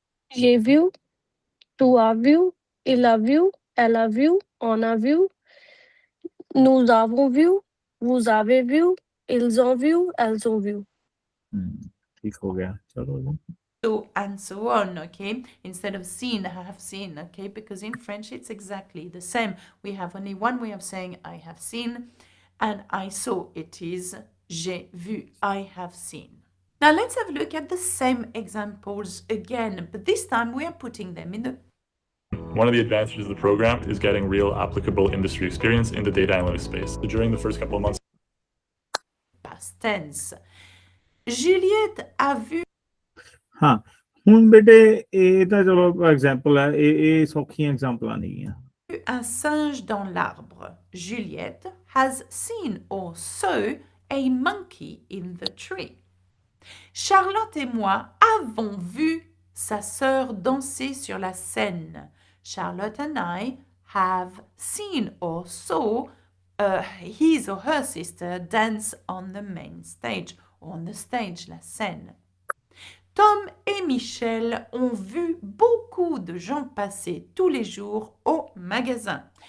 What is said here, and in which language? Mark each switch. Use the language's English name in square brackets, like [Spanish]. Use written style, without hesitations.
[French] J'ai vu, tu as vu, il a vu, elle a vu, on a vu, nous avons vu, vous avez vu, ils ont vu, elles ont vu. [Punjabi] ਠੀਕ ਹੋ ਗਿਆ, ਚਲੋ ਜੀ। [English] So and so on, okay? Instead of seen, I have seen, okay? Because in French, it's exactly the same. We have only one way of saying I have seen, and I saw. It is [French] j'ai vu, [English] I have seen. Now let's have a look at the same examples again, but this time we are putting them in the One of the advantages of the program is getting real applicable industry experience in the data analytics space. So during the first couple of months, past tense. [French] Juliette a vu. [Punjabi] ਹਾਂ, ਹੁਣ ਬੇਟੇ ਇਹ ਤਾਂ ਚਲੋ example ਹੈ, ਇਹ ਸੌਖੀਆਂ ਐਗਜ਼ਾਮਪਲਾਂ ਨਹੀਂ ਆ। [French] Un singe dans l'arbre. [English] Juliette has seen or saw a monkey in the tree. [French] Charlotte et moi avons vu sa sœur danser sur la scène. [English] Charlotte and I have seen or saw his or her sister dance on the main stage, or on the stage, [French] la scène. Tom et Michel ont vu beaucoup de gens passer tous les jours au magasin.